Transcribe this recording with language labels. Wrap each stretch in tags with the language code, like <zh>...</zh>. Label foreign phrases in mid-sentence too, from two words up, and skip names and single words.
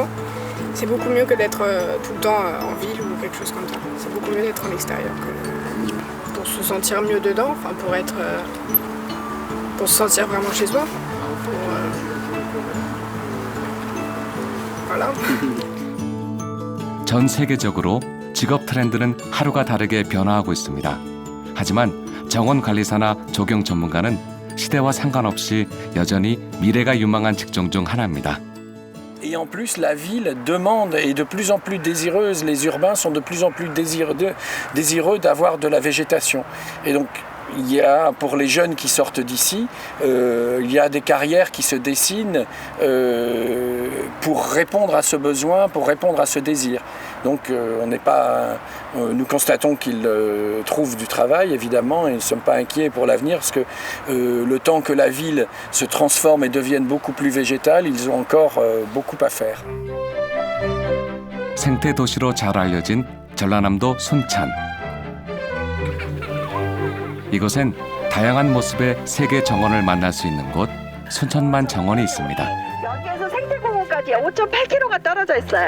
<fr>C'est beaucoup mieux que d'être tout le temps en ville ou quelque chose comme ça. C'est beaucoup mieux d'être en extérieur pour se sentir mieux dedans, enfin pour se sentir vraiment chez soi. Voilà.</fr> <ko>전 세계적으로 직업 트렌드는 하루가 다르게 변화하고 있습니다. 하지만 정원관리사나 조경 전문가는 시대와 상관없이 여전히 미래가 유망한 직종 중 하나입니다.</ko> <fr>Et en plus, la ville demande et est de plus en plus désireuse, les urbains sont de plus en plus désireux d'avoir de la végétation. Et donc, il y a, pour les jeunes qui sortent d'ici, il y a des carrières qui se dessinent pour répondre à ce besoin, pour répondre à ce désir. Donc nous constatons qu'ils trouvent du travail, évidemment, et nous ne sommes pas inquiets pour l'avenir, parce que le temps que la ville se transforme et devienne beaucoup plus végétale, ils ont encore beaucoup à faire.</fr> <ko>생태 도시로 잘 알려진 전라남도 순천. 이곳엔 다양한 모습의 세계 정원을 만날 수 있는 곳 순천만 정원이 있습니다. 여기에서 생태공원까지 5.8km가 떨어져 있어요.</ko>